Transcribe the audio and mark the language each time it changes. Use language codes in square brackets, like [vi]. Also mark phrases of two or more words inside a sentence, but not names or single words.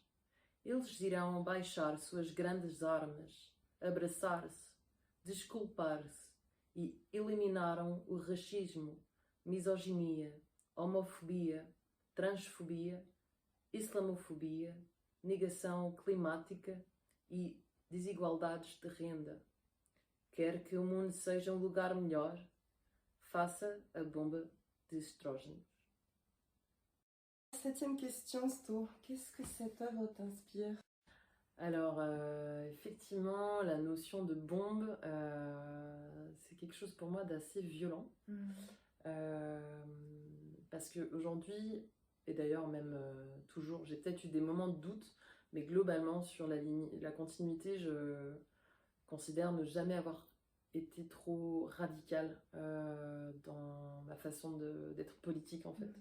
[pt] Eles irão baixar suas grandes armas, abraçar-se, desculpar-se e eliminaram o racismo, misoginia, homofobia, transfobia, islamofobia, negação climática e desigualdades de renda. Quer que o mundo seja um lugar melhor? Faça a bomba de estrógenos. [fr] 7e question, Sto. Qu'est-ce que cette œuvre t'inspire? Alors, effectivement, la notion de bombe, c'est quelque chose pour moi d'assez violent. Parce qu'aujourd'hui, et d'ailleurs même toujours, j'ai peut-être eu des moments de doute, mais globalement, sur la continuité, je considère ne jamais avoir été trop radicale dans ma façon d'être politique, en fait.